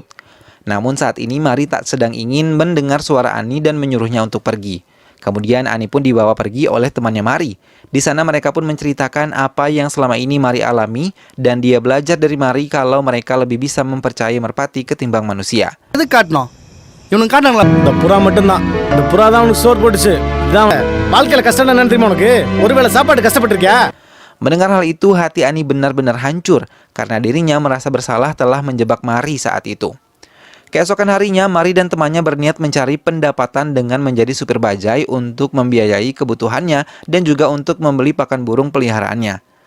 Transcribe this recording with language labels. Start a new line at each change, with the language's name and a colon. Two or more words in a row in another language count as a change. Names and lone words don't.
Indonesian: Namun saat ini Mari tak sedang ingin mendengar suara Ani dan menyuruhnya untuk pergi. Kemudian Ani pun dibawa pergi oleh temannya Mari. Di sana mereka pun menceritakan apa yang selama ini Mari alami dan dia belajar dari Mari kalau mereka lebih bisa mempercayai merpati ketimbang manusia.
Tamil: இது காட்டணும் இவனுக்கு காட்டாங்களா இந்த புறா மட்டும்தான் இந்த புறா தான் உனக்கு சோறு போட்டுச்சு இதான் வாழ்க்கையில கஷ்டம் என்ன தெரியுமா உனக்கு ஒருவேளை சாப்பாடு கஷ்டப்பட்டிருக்கியா.
Indonesian: Mendengar hal itu, hati Ani benar-benar hancur karena dirinya merasa bersalah telah menjebak Mari saat itu. Keesokan harinya, Mari dan temannya berniat mencari pendapatan dengan menjadi supir bajai untuk membiayai kebutuhannya dan juga untuk membeli pakan burung peliharaannya.